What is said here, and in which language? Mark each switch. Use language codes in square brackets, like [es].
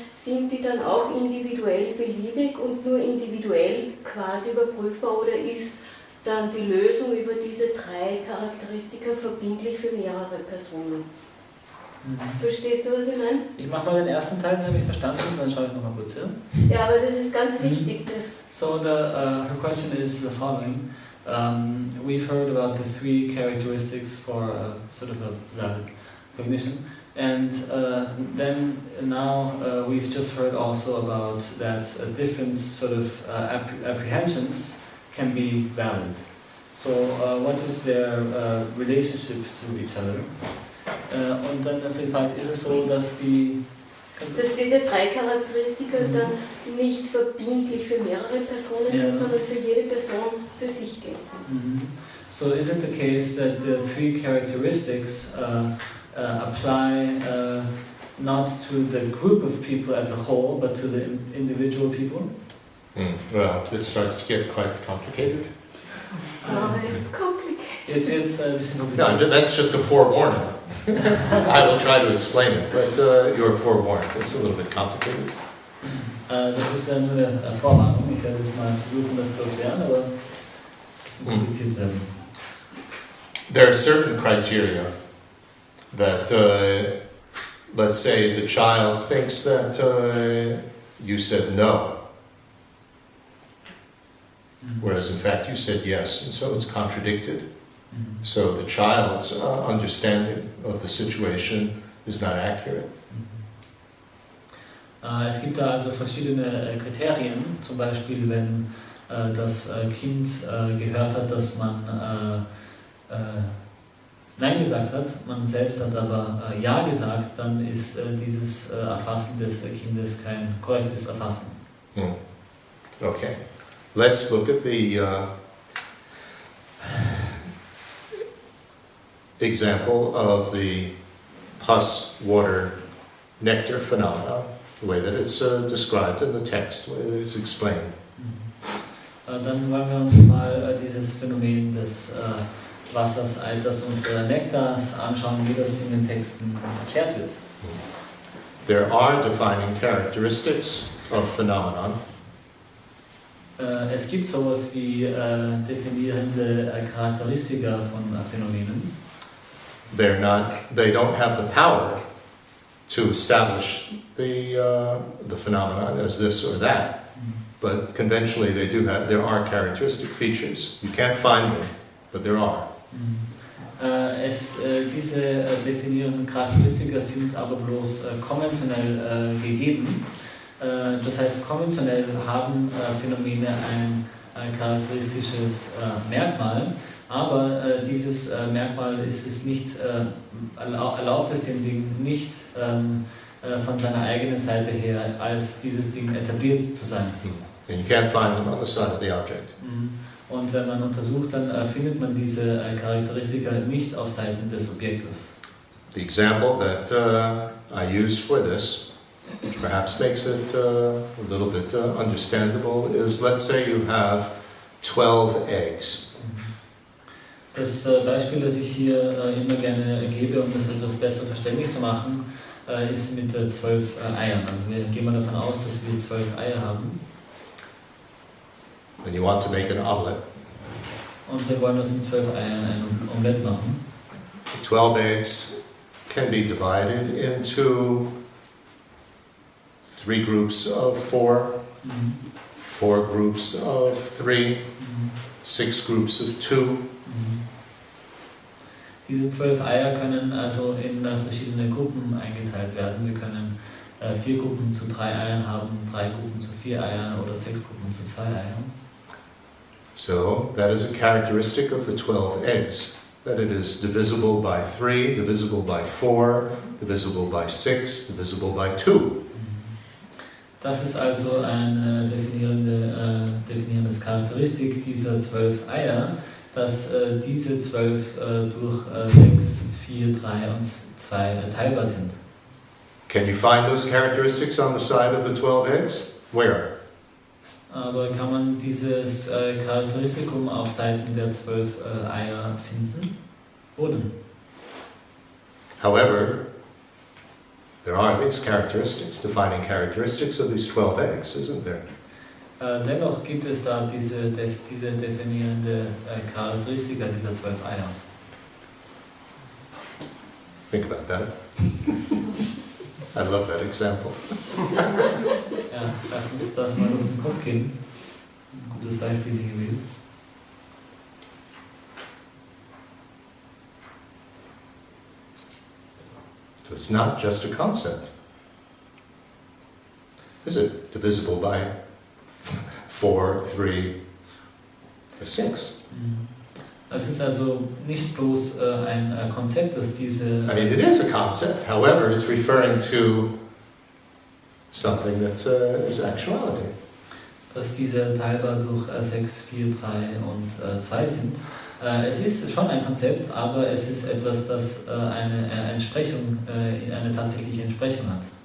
[de] Sind die dann auch individuell beliebig und nur individuell quasi überprüfbar oder ist dann die Lösung über diese 3 Charakteristika verbindlich für mehrere Personen? Verstehst du, was ich meine? Ich mache mal den ersten Teil, den habe ich verstanden, dann schaue ich nochmal kurz hin. Ja, aber das ist ganz wichtig. [en] So her question is the following. We've heard about the 3 characteristics for sort of a valid cognition, and then now we've just heard also about that different sort of apprehensions can be valid. So what is their relationship to each other? [de] Und dann also [en] in fact [de] ist es so, dass diese 3 Charakteristika dann nicht verbindlich für mehrere Personen sind, sondern für jede Person für sich gelten. [en] So is it the case that the 3 characteristics apply not to the group of people as a whole, but to the individual people? Well, this starts to get quite complicated. It's complicated. It's [de] ein bisschen kompliziert. [en] No, that's just a forewarning. I will try to explain it, but you're forewarned. It's a little bit complicated. [de] Das ist ja nur eine Vorwarnung. Ich werde jetzt mal versuchen, das zu erklären, aber es wird kompliziert werden. [en] There are certain criteria that, let's say the child thinks that you said no, whereas in fact you said yes, and so it's contradicted. So the child's understanding of the situation is not accurate. [de] Es gibt da also verschiedene Kriterien, zum Beispiel wenn das Kind gehört hat, dass man Nein gesagt hat, man selbst hat aber Ja gesagt, dann ist dieses Erfassen des Kindes kein korrektes Erfassen. [en] Okay, let's look at the example of the pus, water, nectar phenomena, the way that it's described in the text, the way that it's explained. [de] Dann wollen wir uns mal dieses Phänomen des Wassers, Eiters und Nektars anschauen, wie das in den Texten erklärt wird. [en] There are defining characteristics of phenomenon. [de] Es gibt sowas wie definierende Charakteristika von Phänomenen. [en] They don't have the power to establish the phenomenon as this or that, but conventionally there are characteristic features. You can't find them, but there are. [de] Diese definierenden Charakteristika sind aber bloß konventionell gegeben. Das heißt, konventionell haben Phänomene ein charakteristisches Merkmal, aber dieses Merkmal ist es nicht, erlaubt es dem Ding nicht von seiner eigenen Seite her als dieses Ding etabliert zu sein. [en] And you can't find them on the side of the object. [de] Und wenn man untersucht, dann findet man diese Charakteristika nicht auf Seiten des Objektes. [en] The example that I use for this, which perhaps makes it a little bit understandable, is let's say you have 12 eggs. [de] Das Beispiel, das ich hier immer gerne gebe, um das etwas besser verständlich zu machen, ist mit 12 Eiern. Also wir gehen mal davon aus, dass wir 12 Eier haben. [en] And you want to make an omelet. [de] Und wir wollen aus den 12 Eiern ein Omelett machen. [en] The 12 eggs can be divided into 3 groups of 4, 4 groups of 3, 6 groups of 2. [de] Diese 12 Eier können also in verschiedene Gruppen eingeteilt werden. Wir können 4 Gruppen zu 3 Eiern haben, 3 Gruppen zu 4 Eiern oder 6 Gruppen zu 2 Eiern. [en] So that is a characteristic of the 12 eggs, that it is divisible by 3, divisible by 4, divisible by 6, divisible by 2. [de] Das ist also eine definierendes Charakteristik dieser 12 Eier, dass diese 12 durch 6, 4, 3 und 2 teilbar sind. [en] Can you find those characteristics on the side of the 12 eggs? Where? [de] Aber kann man dieses Charakteristikum auf Seiten der 12 Eier finden? Wo denn? [en] However, there are these characteristics, defining characteristics of these 12 eggs, isn't there? [de] Dennoch gibt es da diese definierende Charakteristika dieser 12 Eier. [en] Think about that. I love that example. [de] Ja, lass uns das mal durch den Kopf gehen. Ein gutes Beispiel hier gewählt. [en] So it's not just a concept. Is it divisible by 4, 3, or 6? [de] Es ist also nicht bloß ein Konzept, das diese... [en] I mean, it is a concept. However, it's referring to something that is actuality. [de] dass diese teilbar durch 6, 4, 3 und 2 sind. Es ist schon ein Konzept, aber es ist etwas, das eine Entsprechung, eine tatsächliche Entsprechung hat.